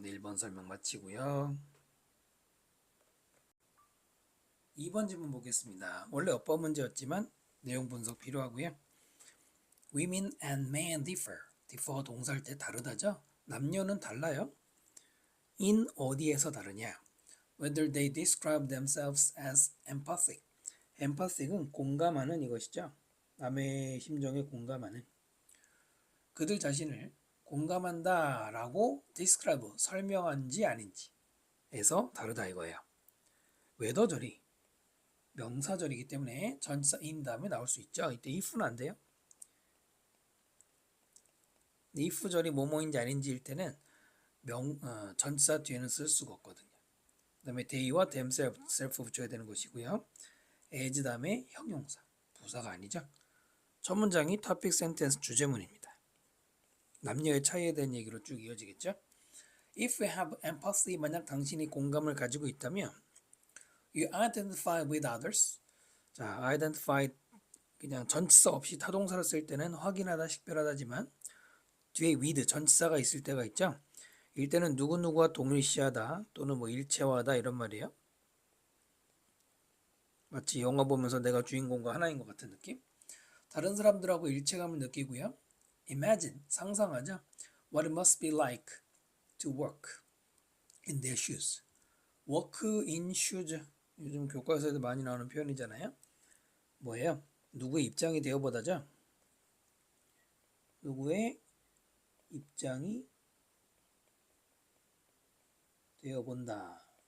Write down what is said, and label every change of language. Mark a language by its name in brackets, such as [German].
[Korean] 네, 1번 설명 마치고요. 2번 질문 보겠습니다. 원래 어법 문제였지만 내용 분석 필요하고요. [English] Women and men differ. [Korean] differ 동사할 때 다르다죠? 남녀는 달라요. in 어디에서 다르냐? [English] Whether they describe themselves as empathic. [Korean] empathic은 공감하는 이것이죠. 남의 심정에 공감하는. 그들 자신을 공감한다 라고 describe, 설명한지 아닌지에서 다르다 이거예요. 웨더절이 명사절이기 때문에 전치사 in 다음에 나올 수 있죠. 이때 if는 안 돼요. if절이 뭐뭐인지 아닌지일 때는 전치사 뒤에는 쓸 수가 없거든요. 그 다음에 they와 themself 붙여야 되는 것이고요. as 다음에 형용사, 부사가 아니죠. 첫 문장이 topic sentence 주제문입니다. 남녀의 차이에 대한 얘기로 쭉 이어지겠죠. [English] If you have empathy, [Korean] 만약 당신이 공감을 가지고 있다면 [English] you identify with others. [Korean] 자, identify 그냥 전치사 없이 타동사를 쓸 때는 확인하다, 식별하다지만 뒤에 with 전치사가 있을 때가 있죠. 이럴 때는 누구누구와 동일시하다 또는 뭐 일체화하다 이런 말이에요. 마치 영화 보면서 내가 주인공과 하나인 것 같은 느낌. 다른 사람들하고 일체감을 느끼고요. Imagine, 상상하자. [English] What it must be like to work in their shoes. Work in shoes. [Korean] 요즘 교과서에도 많이 나오는 표현이잖아요. 뭐예요? 누구의 입장이 되어보다죠. 누구의 입장이 되어본다.